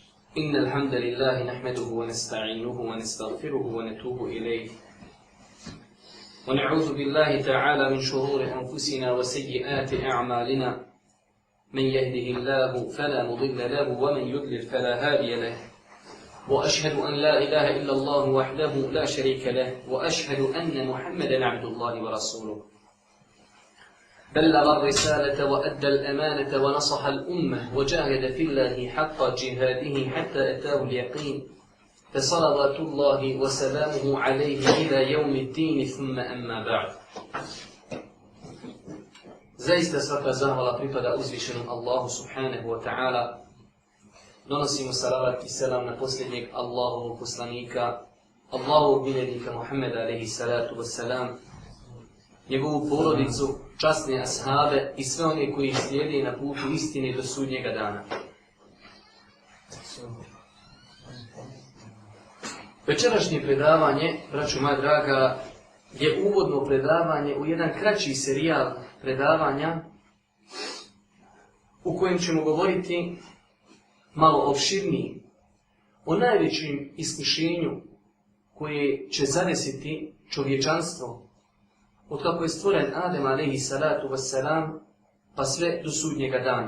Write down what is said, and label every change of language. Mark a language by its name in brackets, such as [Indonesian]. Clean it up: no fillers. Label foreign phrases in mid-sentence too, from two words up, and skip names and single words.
[Arabic] إن الحمد لله نحمده ونستعينه ونستغفره ونتوب إليه ونعوذ بالله تعالى من شرور أنفسنا وسيئات أعمالنا من يهده الله فلا مضل له ومن يضلل فلا هادي له وأشهد أن لا إله إلا الله وحده لا شريك له وأشهد أن محمدا عبد الله ورسوله بلغ الرسالة وأدى الأمانة ونصح الأمة وجاهد في الله حق جهاده حتى أتاه اليقين فصلوات الله وسلامه عليه إلى يوم الدين ثم أما بعد. [Bosnian] Zaista svaka zahvala pripada uzvišenom Allahu [Arabic] سبحانه وتعالى. [Bosnian] Donosimo salavat i selam na posljednjeg Allahovog poslanika, Allahovog miljenika Muhammeda [Arabic] عليه الصلاة والسلام, [Bosnian] njegovu porodicu, časne ashabe i sve one koji slijede na putu istine do sudnjega dana. Večerašnje predavanje, braćo moja draga, je uvodno predavanje u jedan kraći serijal predavanja u kojem ćemo govoriti malo opširnije o najvećem iskušenju koje će zadesiti čovječanstvo od kako je stvoren Adem [Arabic] عليه الصلاة والسلام [Bosnian] pa sve do sudnjega dana.